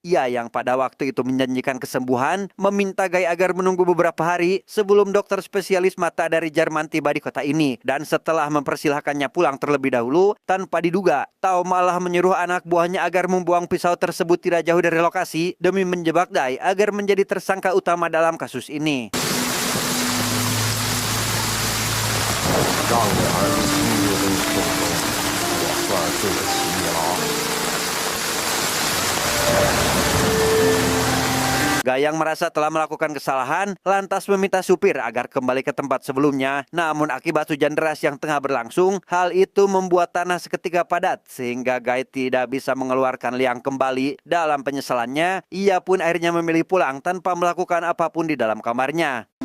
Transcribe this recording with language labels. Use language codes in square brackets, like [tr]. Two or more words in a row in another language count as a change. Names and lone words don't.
[id] Ia yang pada waktu itu menjanjikan kesembuhan, meminta Gai agar menunggu beberapa hari sebelum dokter spesialis mata dari Jerman tiba di kota ini. Dan setelah mempersilahkannya pulang terlebih dahulu, tanpa diduga, Tao malah menyuruh anak buahnya agar membuang pisau tersebut tidak jauh dari lokasi demi menjebak Gai agar menjadi tersangka utama dalam kasus ini. [zh] 让我儿子今日被送走，我算对得起你了啊！ [id] Gai yang merasa telah melakukan kesalahan lantas meminta supir agar kembali ke tempat sebelumnya. Namun akibat hujan deras yang tengah berlangsung, hal itu membuat tanah seketika padat sehingga Gai tidak bisa mengeluarkan Liang kembali. Dalam penyesalannya, ia pun akhirnya memilih pulang tanpa melakukan apapun di dalam kamarnya.